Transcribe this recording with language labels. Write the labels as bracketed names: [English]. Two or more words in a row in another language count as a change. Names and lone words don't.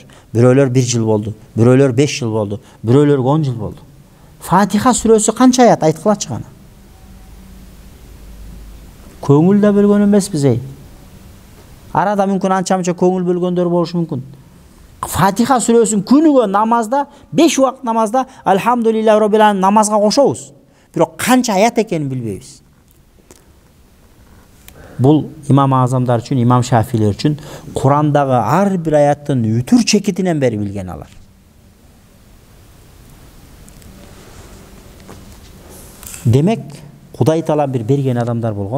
[Kyrgyz] Бирөөлөр 1 жыл болду, бирөөлөр 5 жыл болду, бирөөлөр 10 жыл болду. Фатиха сүрөсү канча аят айткылачы гана? Көңүл да бөлгөн эмеспиз эй. Арада мүмкүн анча-мынча көңүл бөлгөндөр болушу мүмкүн. Фатиха сүрөсүн күнүгө намазда, 5 убакыт намазда [Arabic] الحمد لله رب العالمين [Kyrgyz] намазга кошобуз. Бирок канча аят экенин билбейбиз. Бул имам Азамдар үчүн, имам Шафилер үчүн Курандагы ар бир аяттын үтүр чекитинен бери билген алар. Демек, Кудай Таала бир берген адамдар болгон.